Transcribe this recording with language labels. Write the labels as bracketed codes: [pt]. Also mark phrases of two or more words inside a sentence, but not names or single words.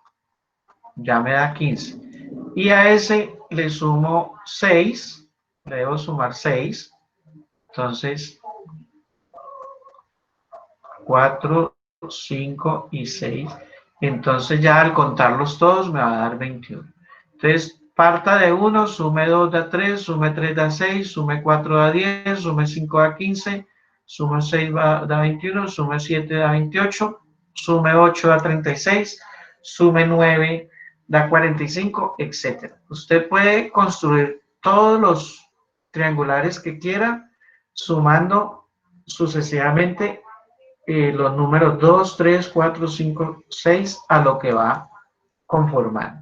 [es] Ya me da 15. Y a ese le sumo 6. Le debo sumar 6. Entonces, 4, 5 y 6. Entonces ya al contarlos todos me va a dar 21. Entonces, parta de 1, sume 2 da 3, sume 3 da 6, sume 4 da 10, sume 5 da 15, sume 6 da 21, sume 7 da 28, sume 8 da 36, sume 9 da 45, etc. Usted puede construir todos los triangulares que quiera sumando sucesivamente los números 2, 3, 4, 5, 6 a lo que va conformando.